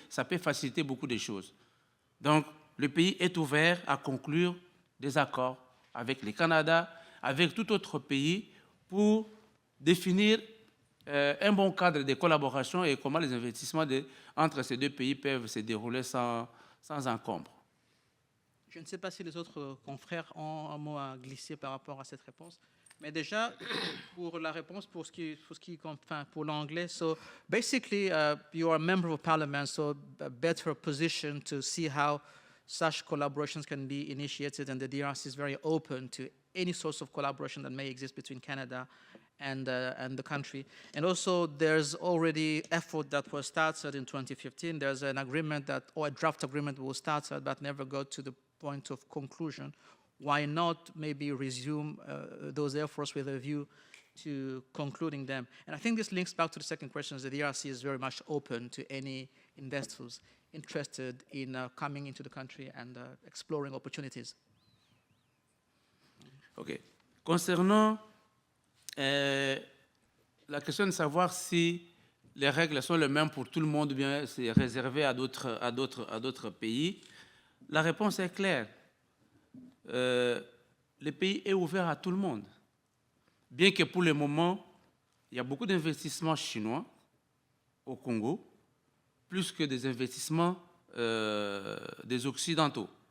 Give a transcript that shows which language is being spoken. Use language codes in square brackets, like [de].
[fr] Ça peut faciliter beaucoup de choses. Donc, le pays est ouvert à conclure des accords avec le Canada, avec tout autre pays, pour définir un bon cadre de collaboration et comment les investissements entre ces deux pays peuvent se dérouler sans encombre. Je ne sais pas si les autres confrères ont un mot à glisser par rapport à cette réponse. Mais déjà, pour la réponse, pour l'anglais, [en] so basically, you are a member of parliament, so a better position to see how such collaborations can be initiated, and the DRC is very open to any source of collaboration that may exist between Canada and the country. And also, there's already effort that was started in 2015. There's an agreement or a draft agreement was started but never got to the point of conclusion. Why not maybe resume those efforts with a view to concluding them? And I think this links back to the second question. The DRC is very much open to any investors interested in coming into the country and exploring opportunities. OK. [fr] Concernant la question de savoir si les règles sont les mêmes pour tout le monde ou bien c'est réservé à d'autres pays, la réponse est claire. Le pays est ouvert à tout le monde. Bien que pour le moment, il y a beaucoup d'investissements chinois au Congo, plus que des investissements des Occidentaux.